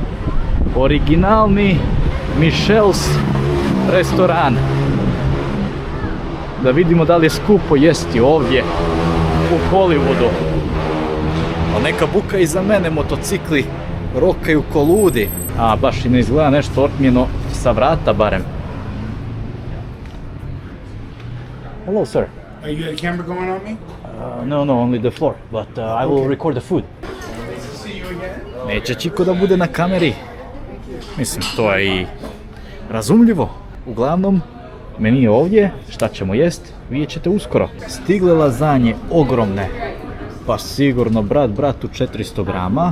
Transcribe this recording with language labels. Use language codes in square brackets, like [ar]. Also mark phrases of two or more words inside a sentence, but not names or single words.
[bs] Originalni Michel's restoran. Da vidimo da li je skupo jesti ovdje u Hollywoodu. A neka buka iza mene, motocikli rokaju ko ludi. A baš i ne izgleda nešto otmjeno sa vrata barem. [en] Hello sir. Are you got a camera going on me? No, only the floor, but I will record the food. [bs] Neće Čiko da bude na kameri. Mislim, to je i razumljivo. Uglavnom, meni je ovdje, šta ćemo jest, vidjet ćete uskoro. Stigle lazanje ogromne, pa sigurno brat bratu 400 grama.